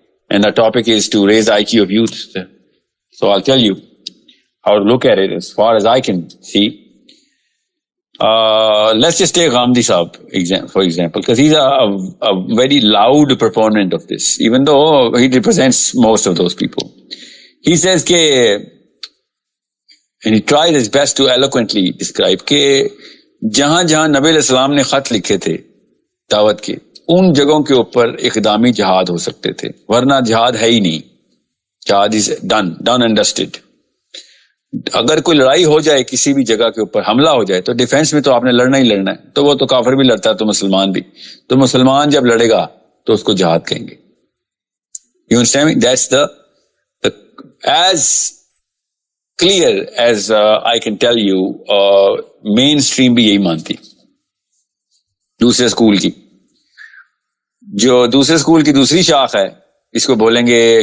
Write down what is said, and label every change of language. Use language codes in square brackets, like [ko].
[en] And the topic is to raise the IQ of youth. So I'll tell you how to look at it as far as I can see. Let's just take Ghamdi Saab for example, because he's a very loud proponent of this, even though he represents most of those people. He says ke, and he tries his best to eloquently describe [ur] کہ جہاں جہاں نبی علیہ السلام نے خط لکھے تھے دعوت کے، ان جگہوں کے اوپر اقدامی جہاد ہو سکتے تھے، ورنہ جہاد ہے ہی نہیں. [en] جہاد is done and dusted. [ur] اگر کوئی لڑائی ہو جائے کسی بھی جگہ کے اوپر، حملہ ہو جائے، تو ڈیفینس میں تو آپ نے لڑنا ہی لڑنا ہے. تو وہ تو کافر بھی لڑتا ہے تو مسلمان بھی، تو مسلمان جب لڑے گا تو اس کو جہاد کہیں گے. [en] You understand me? That's the as clear as I can tell you. [ur] Main stream بھی یہی مانتی. دوسرے اسکول کی جو دوسرے اسکول کی دوسری شاخ ہے، اس کو بولیں گے